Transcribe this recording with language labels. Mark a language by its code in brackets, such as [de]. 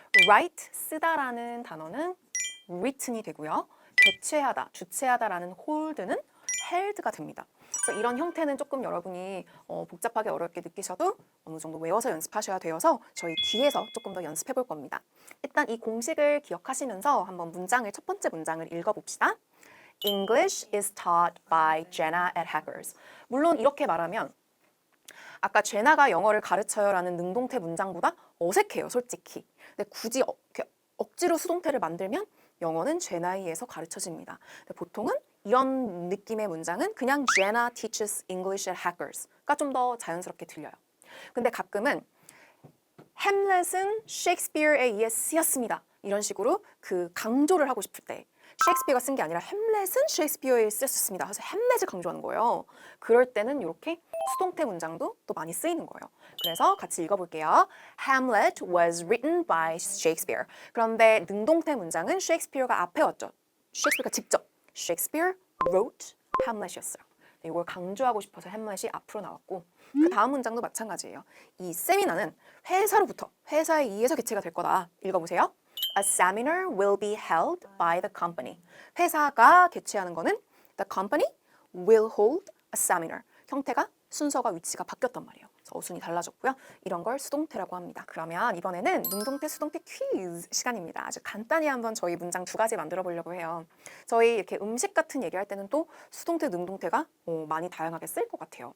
[ko] write, 쓰다라는 단어는 written이 되고요. 개최하다, 주최하다라는 hold는 held가 됩니다. 그래서 이런 형태는 조금 여러분이 복잡하게 어렵게 느끼셔도 어느 정도 외워서 연습하셔야 되어서 저희 뒤에서 조금 더 연습해 볼 겁니다. 일단 이 공식을 기억하시면서 한번 첫 번째 문장을 읽어봅시다. [en] English is taught by Jenna at Hackers. [ko] 물론 이렇게 말하면 아까 제나가 영어를 가르쳐요라는 능동태 문장보다 어색해요, 솔직히. 근데 굳이 이렇게 억지로 수동태를 만들면 영어는 제나에 의해서 가르쳐집니다. 근데 보통은 이런 느낌의 문장은 그냥 [en] Jenna teaches English at Hackers [ko] 가 좀 더 자연스럽게 들려요. 근데 가끔은 햄렛은 셰익스피어에 의해 쓰였습니다. 이런 식으로 그 강조를 하고 싶을 때 셰익스피어가 쓴 게 아니라 햄렛은 셰익스피어에 쓰였습니다. 그래서 햄렛을 강조하는 거예요. 그럴 때는 이렇게 수동태 문장도 또 많이 쓰이는 거예요. 그래서 같이 읽어볼게요. [en] Hamlet was written by Shakespeare. [ko] 그런데 능동태 문장은 셰익스피어가 앞에 왔죠. 셰익스피어가 직접 [en] Shakespeare wrote Hamlet [ko] 이었어요. 이걸 강조하고 싶어서 햄렛이 앞으로 나왔고 그 다음 문장도 마찬가지예요. 이 세미나는 회사로부터 회사에 의해서 개최가 될 거다. 읽어보세요. [en] A seminar will be held by the company. [ko] 회사가 개최하는 거는 [en] the company will hold a seminar. [ko] 형태가 순서가 위치가 바뀌었단 말이에요. 그래서 어순이 달라졌고요. 이런 걸 수동태라고 합니다. 그러면 이번에는 능동태, 수동태 퀴즈 시간입니다. 아주 간단히 한번 저희 문장 2가지 만들어 보려고 해요. 저희 이렇게 음식 같은 얘기할 때는 또 수동태, 능동태가 많이 다양하게 쓸 것 같아요.